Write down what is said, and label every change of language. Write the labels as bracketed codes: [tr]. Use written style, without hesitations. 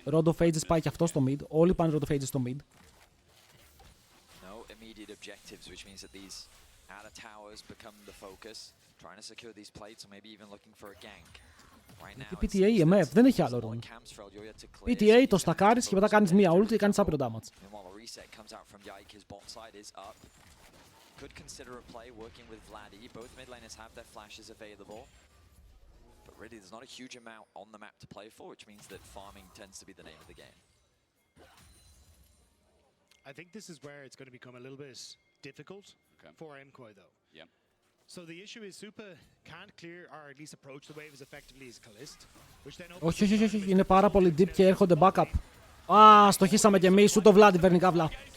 [el] Rondo Phages πάει και αυτό στο mid. Όλοι πάνε Rondo Phages στο mid. [en] No immediate objectives, which means that these outer towers become the focus. Trying to secure these plates or maybe even looking for a gank. Right now, [el] PTA, MF, δεν έχει άλλο ρόλο. PTA, το στακάρεις και μετά κάνεις μία ult και κάνεις άπειρο damage. [en] Meanwhile, a reset comes out from Yike. His bot side is up. Could consider a play working with Vladi. Both mid laners have their flashes available. But really, there's not a huge amount on the map to play for, which means that farming tends to be the name of the game. I think this is where it's going to become a little bit difficult for MKOI though. Yep. So the issue is Supa can't clear or at least approach the wave as effectively as Kalist, which then opens [el] Όχι, όχι, όχι, είναι πάρα πολύ deep και έρχονται backup. Α, στοχίσαμε κι εμείς, ούτε ο Vladi παίρνει καύλα.